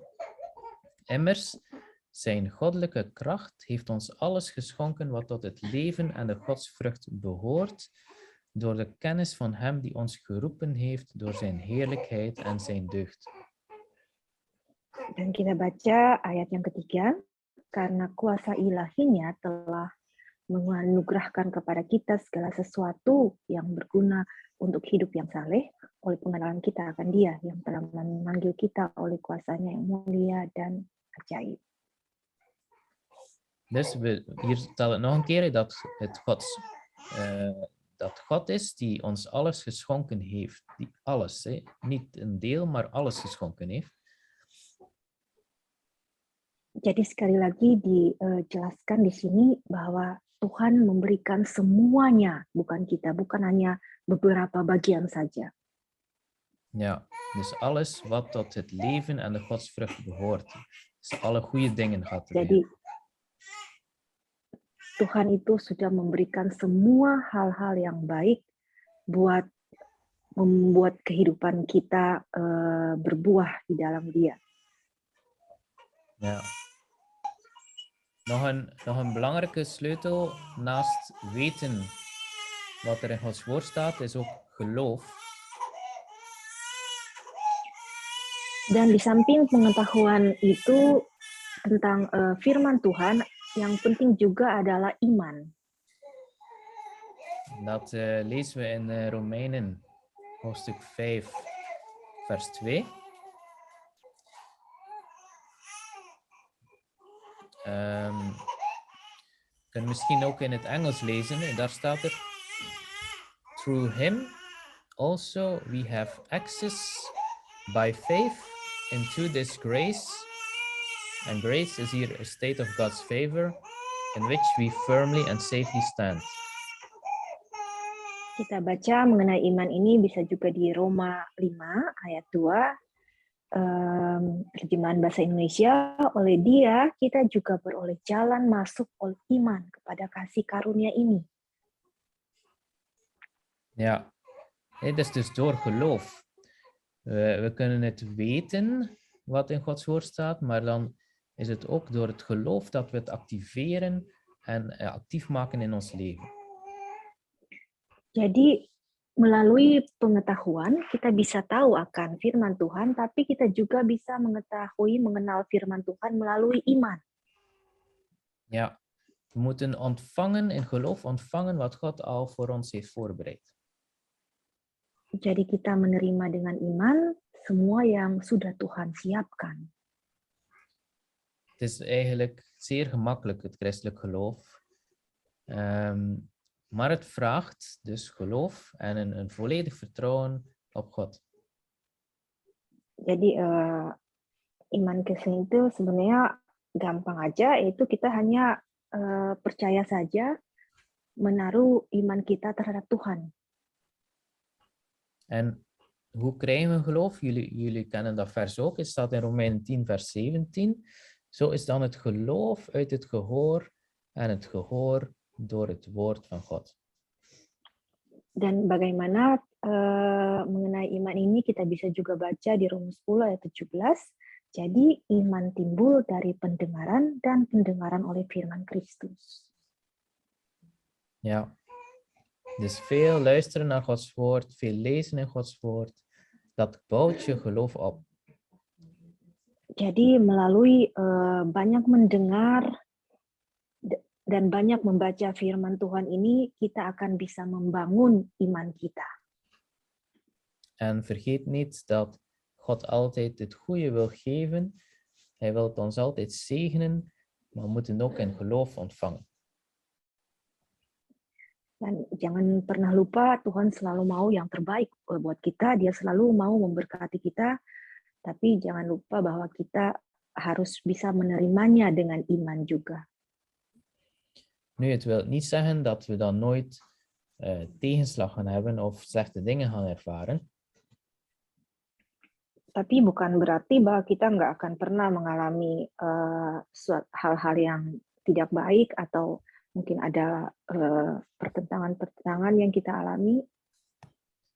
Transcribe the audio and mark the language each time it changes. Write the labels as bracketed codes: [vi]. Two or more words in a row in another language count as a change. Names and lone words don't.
[nl] Immers, zijn goddelijke kracht heeft ons alles geschonken wat tot het leven en de godsvrucht behoort, door de kennis van hem die ons geroepen heeft door zijn heerlijkheid en zijn deugd. [id] Dan kita baca ayat yang ketiga, karena kuasa ilahinya telah menganugerahkan kepada kita segala sesuatu yang berguna untuk hidup yang saleh oleh pengenalan kita akan Dia yang telah memanggil kita oleh kuasanya yang mulia dan ajaib. [nl] Dus hier staat het nog een keer dat dat God is die ons alles geschonken heeft. Die alles, niet een deel, maar alles geschonken heeft. [id] Jadi sekali lagi dijelaskan di sini bahwa Tuhan memberikan semuanya, bukan kita, bukan hanya beberapa bagian saja. [nl] Ja, dus alles wat tot het leven en de godsvrucht behoort. Dus alle goede dingen gaat erin. [id] Jadi Tuhan itu sudah memberikan semua hal-hal yang baik buat membuat kehidupan kita berbuah di dalam Dia. [nl] Ja. Nog een belangrijke sleutel naast weten wat er in Gods woord staat, is ook geloof. [id] Dan di samping pengetahuan itu tentang firman Tuhan, yang penting juga adalah iman. [nl] Dat lezen we in Romeinen, hoofdstuk 5, vers 2. Je kunt misschien ook in het Engels lezen. En daar staat er: [en] Through him also we have access by faith into this grace. And grace is here a state of God's favor in which we firmly and safely stand. [id] Kita baca mengenai iman ini bisa juga di Roma 5 ayat 2. Terjemahan bahasa Indonesia, oleh Dia kita juga beroleh jalan masuk oleh iman kepada kasih karunia ini. [nl] Ja, het is dus door geloof. We kunnen het weten wat in Gods woord staat, maar dan is het ook door het geloof dat we het activeren en actief maken in ons leven. [id] Jadi melalui pengetahuan kita bisa tahu akan firman Tuhan, tapi kita juga bisa mengenal firman Tuhan melalui iman. [nl] Ja, we moeten ontvangen, in geloof ontvangen wat God al voor ons heeft voorbereid. [id] Jadi kita menerima dengan iman semua yang sudah Tuhan siapkan. [nl] Het is eigenlijk zeer gemakkelijk, het christelijk geloof. Maar het vraagt dus geloof en een volledig vertrouwen op God. [id] Jadi iman Kristen itu sebenarnya gampang aja, yaitu kita hanya percaya saja, menaruh iman kita terhadap Tuhan. [nl] En hoe krijgen we geloof? Jullie kennen dat vers ook. Het staat in Romeinen 10 vers 17. Zo is dan het geloof uit het gehoor en het gehoor door het woord van God. [id] Dan bagaimana mengenai iman ini kita bisa juga baca di Roma 10 ayat 17. Jadi iman timbul dari pendengaran dan pendengaran oleh firman Kristus. [nl] Ja, dus veel luisteren naar Gods woord, veel lezen in Gods woord, dat bouwt je geloof op. [id] Jadi melalui banyak mendengar dan banyak membaca firman Tuhan ini, kita akan bisa membangun iman kita. [nl] En vergeet niet dat God altijd het goede wil geven. Hij wil het ons altijd zegenen, maar we moeten ook in geloof ontvangen. [id] Dan jangan pernah lupa Tuhan selalu mau yang terbaik buat kita, Dia selalu mau memberkati kita, tapi jangan lupa bahwa kita harus bisa menerimanya dengan iman juga. [nl] Nu, het wil niet zeggen dat we dan nooit tegenslag gaan hebben of slechte dingen gaan ervaren. [id] Tapi bukan berarti bahwa kita nggak akan pernah mengalami hal-hal yang tidak baik atau mungkin ada pertentangan-pertentangan yang kita alami.